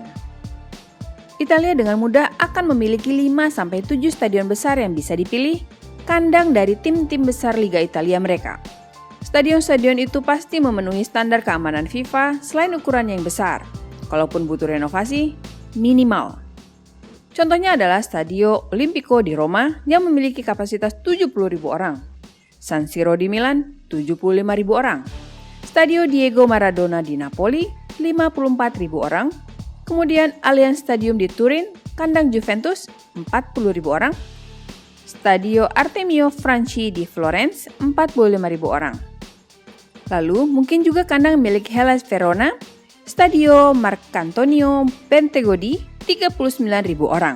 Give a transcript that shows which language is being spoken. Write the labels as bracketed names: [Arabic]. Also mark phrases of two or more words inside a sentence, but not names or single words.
[Indonesian] Italia dengan mudah akan memiliki 5-7 stadion besar yang bisa dipilih, kandang dari tim-tim besar Liga Italia mereka. Stadion-stadion itu pasti memenuhi standar keamanan FIFA selain ukurannya yang besar. Kalaupun butuh renovasi, minimal. Contohnya adalah Stadio Olimpico di Roma yang memiliki kapasitas 70.000 orang. San Siro di Milan, 75.000 orang. Stadio Diego Maradona di Napoli, 54.000 orang. Kemudian Allianz Stadium di Turin, kandang Juventus, 40.000 orang. Stadio Artemio Franchi di Florence, 45.000 orang. Lalu mungkin juga kandang milik Hellas Verona, Stadio Marcantonio Bentegodi, 39.000 orang.